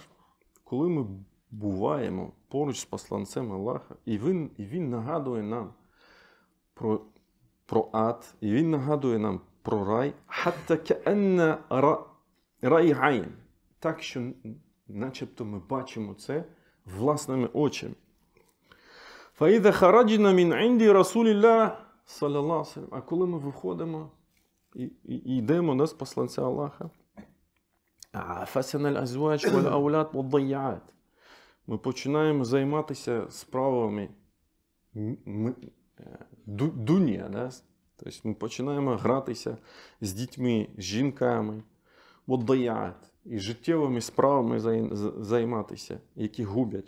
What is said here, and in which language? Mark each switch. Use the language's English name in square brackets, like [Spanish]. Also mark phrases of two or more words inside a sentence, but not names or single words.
[Ukrainian] Коли ми буваємо поруч з посланцем Аллаха, і він нагадує нам про ад, і він нагадує нам про рай, [Arabic] حتى كأنا رأي عين. [Ukrainian] Так, що начебто ми бачимо це власними очима. [Arabic] فإذا خرجنا من عند رسول الله, صلى الله عليه وسلم. [Ukrainian] А коли ми виходимо і йдемо з посланця Аллаха, [Arabic] فاسينا الأزواج والأولاد والضيعات. [Ukrainian] Ми починаємо займатися справами дунія, да? Тобто ми починаємо гратися з дітьми, з жінками, вад-дайяат, і життєвими справами займатися, які губять.